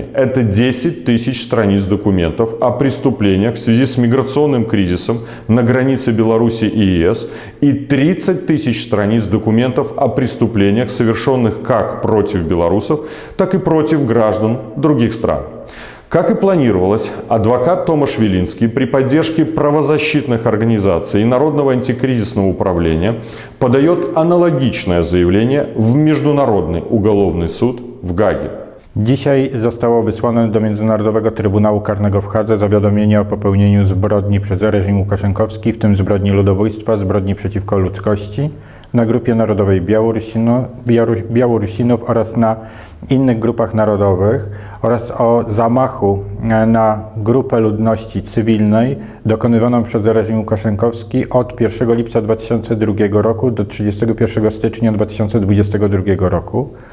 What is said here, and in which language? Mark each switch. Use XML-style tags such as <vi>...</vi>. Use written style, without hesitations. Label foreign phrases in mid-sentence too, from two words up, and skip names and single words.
<ru>Это 10 тысяч страниц документов о преступлениях в связи с миграционным кризисом на границе Беларуси и ЕС и 30 тысяч страниц документов о преступлениях, совершенных как против белорусов, так и против граждан других стран. Как и планировалось, адвокат Томаш Вилинский при поддержке правозащитных организаций и Народного антикризисного управления подает аналогичное заявление в Международный уголовный суд в Гаге.</ru> <pl>Dzisiaj zostało wysłane do Międzynarodowego Trybunału Karnego w Hadze zawiadomienie o popełnieniu zbrodni przez reżim łukaszenkowski, w tym zbrodni ludobójstwa, zbrodni przeciwko ludzkości, na grupie narodowej Białorusinów oraz na innych grupach narodowych oraz o zamachu na grupę ludności cywilnej dokonywaną przez reżim łukaszenkowski od 1 lipca 2002 roku do 31 stycznia 2022 roku.</pl>